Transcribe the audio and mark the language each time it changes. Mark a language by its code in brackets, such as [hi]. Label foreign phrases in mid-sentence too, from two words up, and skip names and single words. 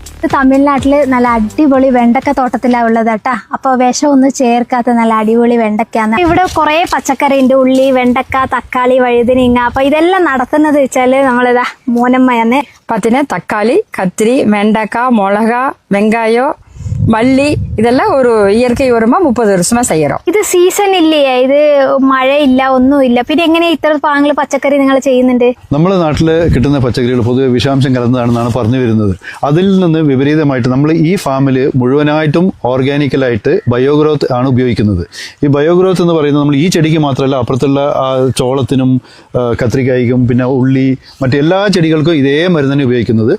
[ml] തമിഴ്നാട്ടില് നല്ല അടിപൊളി വെണ്ടക്ക തോട്ടത്തിലാണ് ഉള്ളത് കേട്ടാ. അപ്പൊ വിഷമൊന്നും ചേർക്കാത്ത നല്ല അടിപൊളി വെണ്ടക്കാന്ന്. ഇവിടെ കുറെ പച്ചക്കറി ഉണ്ട്, ഉള്ളി, വെണ്ടക്ക, തക്കാളി, വഴുതനങ്ങ. അപ്പൊ ഇതെല്ലാം നടത്തുന്നത് വെച്ചാല് നമ്മളിതാ മോനമ്മയാണ്. [ta] பார்த்தீங்கன்னா தக்காளி, கத்திரி, வெண்டைக்காய், மிளகா, வெங்காயம், மல்லி இதெல்லாம் ஒரு இயற்கை உரமா 30 வருஷமா செய்யறோம். [ml] ഇത് സീസൺ ഇല്ലേ? ഇത് മഴയില്ല, ഒന്നുമില്ല. പിന്നെ എങ്ങനെയാ ഇത്ര പാങ്ങില് പച്ചക്കറി നിങ്ങൾ ചെയ്യുന്നുണ്ട്? നമ്മുടെ നാട്ടിൽ കിട്ടുന്ന പച്ചക്കറികൾ പൊതുവെ വിഷാംശം കലർന്നതാണെന്നാണ് പറഞ്ഞു വരുന്നത്. അതിൽ നിന്ന് വിപരീതമായിട്ട് നമ്മൾ ഈ ഫാമിൽ മുഴുവനായിട്ടും ഓർഗാനിക്കലായിട്ട് ബയോഗ്രോത്ത് ആണ് ഉപയോഗിക്കുന്നത്. ഈ ബയോഗ്രോത്ത് എന്ന് പറയുന്നത് നമ്മൾ ഈ ചെടിക്ക് മാത്രമല്ല, അപ്പുറത്തുള്ള ചോളത്തിനും കത്രിക്കായ്ക്കും പിന്നെ ഉള്ളി മറ്റെല്ലാ ചെടികൾക്കും ഇതേ മരുന്ന് ഉപയോഗിക്കുന്നത്.